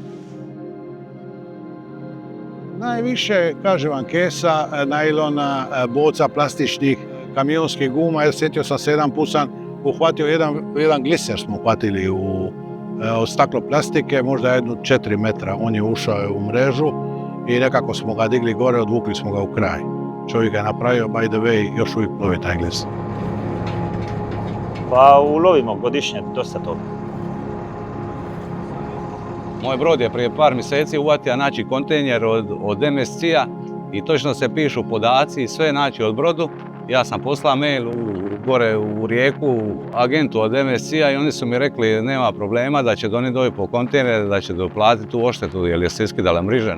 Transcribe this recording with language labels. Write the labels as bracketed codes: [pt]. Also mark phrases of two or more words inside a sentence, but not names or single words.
[hr] Najviše, kažem vam, kesa, najlona, boca, plastičnih, kamionskih guma, jer sjetio sam se jedan put sam uhvatio jedan gliser smo uhvatili od staklo plastike, možda jednu 4 metra, on je ušao u mrežu i nekako smo ga digli gore, odvukli smo ga u kraj. Čovjek ga je napravio, [en] by the way, [hr] još uvijek lovi taj gliser. Pa ulovimo godišnje dosta toga. Moj brod je prije par mjeseci uvatio naći kontejner od MSC-a i točno se pišu podaci, sve naći od brodu. Ja sam poslao mail gore u Rijeku agentu od MSC-a i oni su mi rekli nema problema, da će donijeti doći po kontejner, da će doplatiti tu odštetu jer je se iskidala mriža.